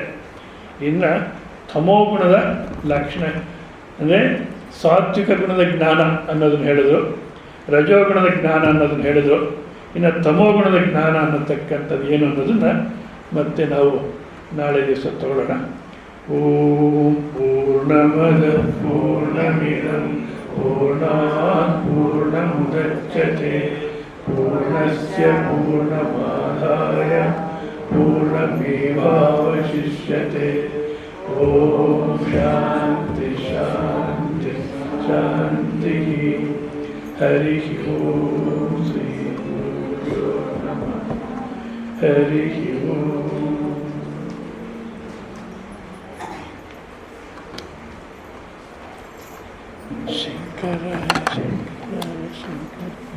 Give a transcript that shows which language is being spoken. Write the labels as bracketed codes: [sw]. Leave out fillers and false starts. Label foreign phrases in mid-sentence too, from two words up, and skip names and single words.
[kn] ಇನ್ನು ತಮೋಗುಣದ ಲಕ್ಷಣ ಅಂದರೆ ಸಾತ್ವಿಕ ಗುಣದ ಜ್ಞಾನ ಅನ್ನೋದನ್ನು ಹೇಳಿದ್ರು, ರಜೋಗುಣದ ಜ್ಞಾನ ಅನ್ನೋದನ್ನು ಹೇಳಿದ್ರು. ಇನ್ನು ತಮೋಗುಣದ ಜ್ಞಾನ ಅನ್ನತಕ್ಕಂಥದ್ದು ಏನು ಅನ್ನೋದನ್ನು ಮತ್ತೆ ನಾವು ನಾಳೆ ದಿವಸ ತಗೊಳ್ಳೋಣ. [sa] ಓಂ ಪೂರ್ಣಮದ ಪೂರ್ಣಮಿದಂ ಪೂರ್ಣಾತ್ ಪೂರ್ಣಮುದಚ್ಯತೆ ಪೂರ್ಣಸ್ಯ ಪೂರ್ಣಮಾದಾಯ ಪೂರ್ಣಮೇವಾವಶಿಷ್ಯತೆ. ಓಂ ಶಾಂತಿ ಶಾಂತಿ ಶಾಂತಿ. ಹರಿ ಓಂ ಶ್ರೀ ಗುರುಭ್ಯೋ ನಮಃ. ಹರಿ ಓಂ. ಶಂಕರ ಶಂಕರ ಶಂಕರ.